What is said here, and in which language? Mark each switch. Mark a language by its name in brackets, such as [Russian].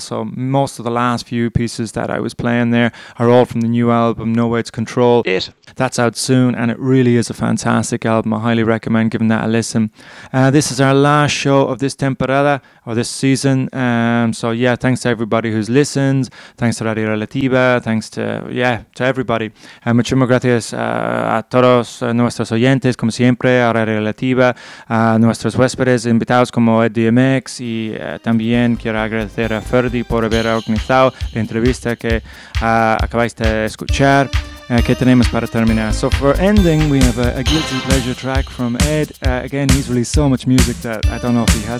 [English] So most of the last few pieces that I was playing there are all from the new album, Nowhere to Control. It. That's out soon, and it really is a fantastic album. I highly recommend giving that a listen. This is our last show of this temporada, or this season. So yeah, thanks to everybody who's listened. Thanks to Radio Relativa. Thanks to, yeah, to everybody. [Spanish] Muchísimas gracias a todos nuestros oyentes, como siempre. A Radio Relativa, a nuestros huéspedes invitados como Ed DMX y también quiero agradecer a Ferdy por haber organizado la entrevista que acabáis de escuchar. ¿Qué tenemos para terminar? [English] So for ending, we have a guilty pleasure track from Ed. Again, he's released so much music that I don't know if he has any